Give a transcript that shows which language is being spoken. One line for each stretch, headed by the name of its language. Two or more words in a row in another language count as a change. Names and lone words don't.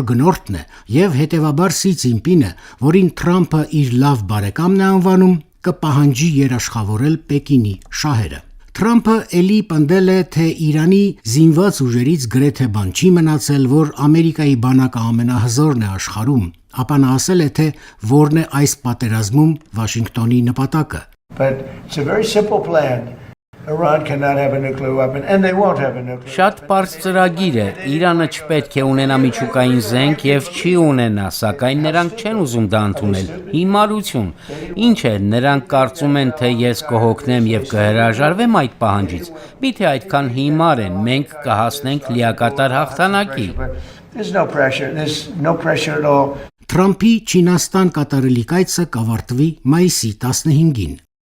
Armenian: գնորդն է եւ հետեւաբար Սի Ցինպինը, որին Թրամփը իր լավ բարեկամն է անվանում, կպահանջի երաշխավորել Պեկինի շահերը։ Թրամփը ելի պնդել է, թե Իրանի զինված ուժերից գրեթե բան չի մնացել, որ Ամերիկայի բանակը ամենահզորն է աշխարհում, ապա նա ասել է, թե որն է այս պատերազմում Վաշինգտոնի նպատակը։
English: But it's a very simple plan. Iran cannot have a nuclear weapon and they won't have a nuclear
Armenian: Շատ պարզ ծրագիր է, Իրանը չպետք է ունենա միջուկային զենք եւ չի ունենա, սակայն նրանք չեն ուզում դա ընդունել։ Հիմարություն։ Ինչ է, նրանք կարծում են, թե ես կհոգնեմ եւ կհրաժարվեմ այդ պահանջից։ Միթե այդքան հիմար են, մենք կհասնենք լիակատար հաղթանակի։
English: There's no pressure at all.
Armenian: Թրամփի Չինաստան կատարելի կայցը կավարտվի մայիսի 15-ին։